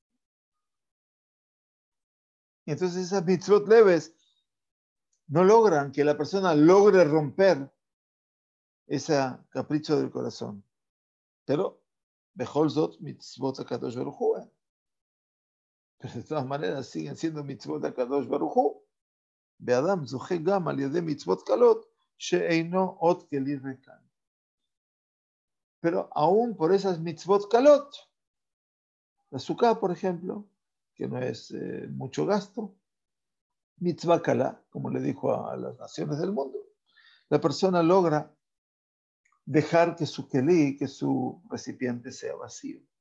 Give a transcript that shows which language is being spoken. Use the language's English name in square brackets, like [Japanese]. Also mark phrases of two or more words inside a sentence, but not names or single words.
[Spanish] Y entonces esas mitzvot leves no logran que la persona logre romper ese capricho del corazón. Pero, [Hebrew] בכל זאת מצוות הקדוש ברוך הוא. [Spanish] Pero de todas maneras siguen siendo [Hebrew] מצוות הקדוש ברוך הוא. באדם זוכה גם על ידי מצוות קלות שאינו אות כלי ריקן. [Spanish] Pero aún por esas [Hebrew] מצוות קלות, [Spanish] la sukkah, por ejemplo, que no es mucho gasto, [Hebrew] מצווה קלה, [Spanish] como le dijo a las naciones del mundo, la persona logra dejar que su kelí, que su recipiente sea vacío.